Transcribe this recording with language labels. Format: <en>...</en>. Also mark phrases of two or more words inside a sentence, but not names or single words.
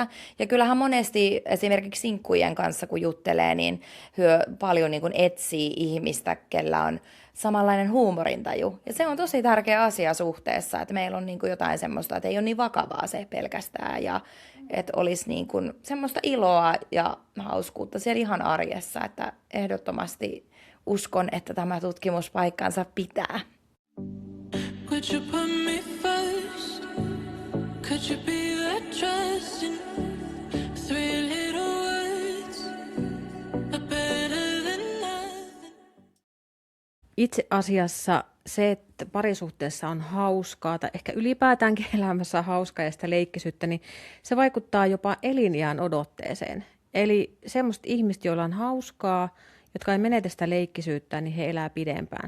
<fi>Ja kyllähän monesti esimerkiksi sinkkujen kanssa, kun juttelee, niin hyö paljon niin kuin etsii ihmistä, kellä on samanlainen huumorintaju. Ja se on tosi tärkeä asia suhteessa, että meillä on niin kuin jotain semmoista, että ei ole niin vakavaa se pelkästään ja että olisi niin kuin semmoista iloa ja hauskuutta siellä ihan arjessa, että ehdottomasti uskon, että tämä tutkimus paikkansa pitää.</fi> <en>Would you put me first? Could you be that trusting? Three little words are better than nothing.</en> <fi>Itse asiassa se, että parisuhteessa on hauskaa tai ehkä ylipäätäänkin elämässä on hauskaa ja sitä leikkisyyttä, niin se vaikuttaa jopa eliniän odotteeseen. Eli semmoista ihmistä, joilla on hauskaa jotka ei menetä sitä leikkisyyttä, niin he elää pidempään.</fi>